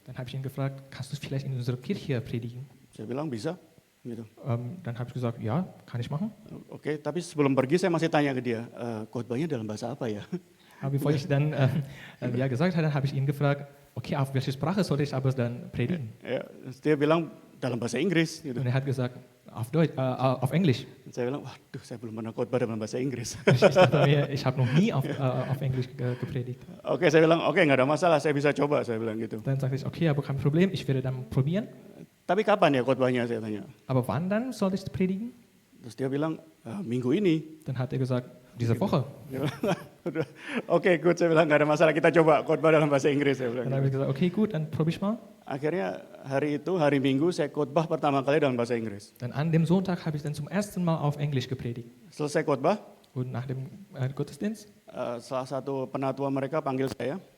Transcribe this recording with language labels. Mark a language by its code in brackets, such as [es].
[de] Dann habe ich ihn gefragt, kannst du vielleicht in unserer Kirche predigen? [id] Saya bilang bisa, gitu. [de] Dann habe ich gesagt, ja, kann ich machen. [id] Oke, tapi sebelum pergi saya masih tanya ke dia, khotbahnya dalam bahasa apa ya? [de] Aber bevor ich dann ja gesagt hatte, habe ich ihn gefragt, okay, auf welche Sprache soll ich aber dann predigen? [id] Ya, dia bilang dalam bahasa Inggris, gitu. [de] Und er hat gesagt, auf Englisch. [id] Saya bilang, waduh, saya belum pernah khotbah dalam bahasa Inggris. [de] Ich dachte mir, ich habe noch nie auf Englisch gepredigt. [id] Oke, saya bilang, oke, nggak ada masalah, saya bisa coba, saya bilang gitu. [de] Dann sagte ich, okay, aber kein Problem, ich werde dann probieren. [id] Tapi kapan ya khotbahnya, saya tanya. [de] Aber wann dann soll ich predigen? [id] Terus dia bilang, minggu ini. [de] Dann hat er gesagt, diese Woche. [id] Udah, oke, good, saya bilang nggak ada masalah, kita coba khotbah dalam bahasa Inggris, saya bilang. [de] Dann habe ich gesagt, okay, gut, dann probiere ich mal. [id] Akhirnya hari itu, hari Minggu, saya khotbah pertama kali dalam bahasa Inggris. [de] Dann an dem Sonntag habe ich dann zum ersten Mal auf Englisch gepredigt. [id] Selesai khotbah, [de] Und nach dem Gottesdienst, [id] salah satu penatua mereka panggil saya,